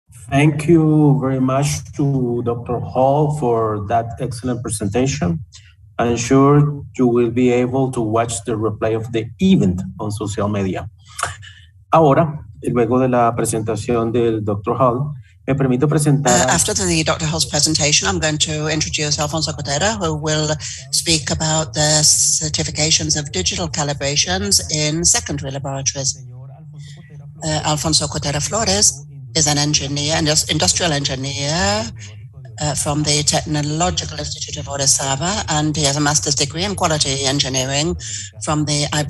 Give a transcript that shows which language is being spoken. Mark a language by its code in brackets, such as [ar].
[en] Thank you very much to Dr. Hall for that excellent presentation. I'm sure you will be able to watch the replay of the event on social media. [es] Ahora, luego de la presentación del Dr. Hall, me permito presentar... [en] After the Dr. Hall's presentation, I'm going to introduce Alfonso Cotera, who will speak about the certifications of digital calibrations in secondary laboratories. Alfonso Cotera Flores is an engineer, an industrial engineer from the Technological Institute of Orizaba, and he has a master's degree in quality engineering from the